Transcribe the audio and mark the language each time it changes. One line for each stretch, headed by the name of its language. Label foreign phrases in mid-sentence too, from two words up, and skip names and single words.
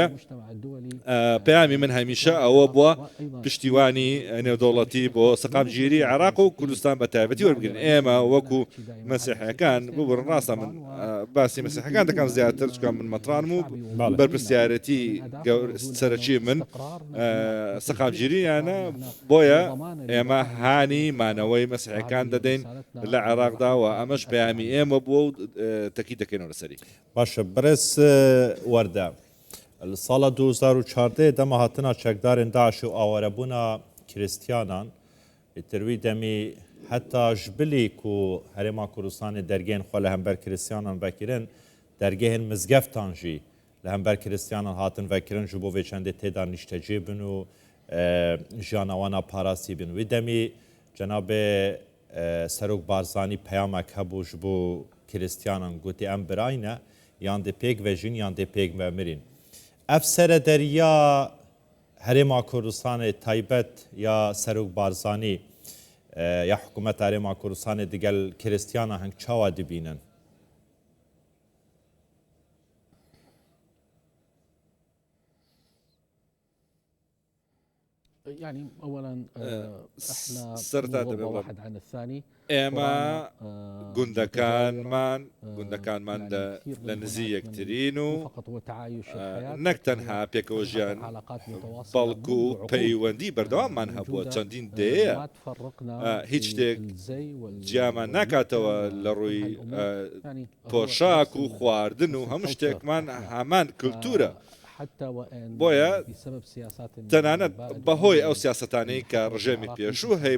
Central Kurdish: پەیامی من هەمیشە ئەوە بووە پشتیوانی نێودەوڵەتی بۆ سەقامگیری عێراق و کوردستان بە تایبەتی وەربگرن ئێمە وەکو مەسیحیەکان ببڕن ڕاستە من باسی مەسیحەکان دەکەم زیاتر چکە من مەترانم و بەرپرسیارەتی سەرەکی من سەقامگیریانە بۆیە ئێمە هانی مانەوەی مەسیحەکان دەدەین لە عێراقدا و ئەمەش پەیامی ئێمە بووە و تەکی دەکەینەوە لەسەری
Kurdish: باشە بەرز وەردە ساڵە 2014 دەمە هاتنە چەکدارên داعش و ئاوارەبوونا کریستیانان ئیتروی دەمی هەتا ji bilîk û Herêma Kurdistanê dergehên xwe li hember kiristiyanan vekirin dergehên mizgeftan jî li hember kiristiyanan hatin vekirin ji bo vê çendê têda nîştecê bin û jiyana wan a parasî bin. Wî demî cenabê Serok Barzanî peyamek hebû ji bo kiristiyanan gotî em birayne yan dê pêk vejin yan dê pêk vemirin. Ev serederiya Herêma Kurdistanê taybet ya Serok Barzanî ya hikûmeta Herêma Kurdistanê digel kiristiyana heng çawa dibînin?
Arabic: يعني اولا احنا سرتا واحد عن الثاني
Central Kurdish: ئێمە گوندەکانمان لە نزیەکترین و نەک تەنها پێکەوە ژیان بەڵکو و پەیوەندی بەردەواممان هەبووە چەندین دەیە هیچ شتێک جیامان ناکاتەوە لە ڕووی پۆشاک و خواردن و هەموو شتێکمان هەمان کللتورە بۆیە تەنانەت بەهۆی ئەو سیاسەتانەی کە ڕژێمی پێشوو هەیە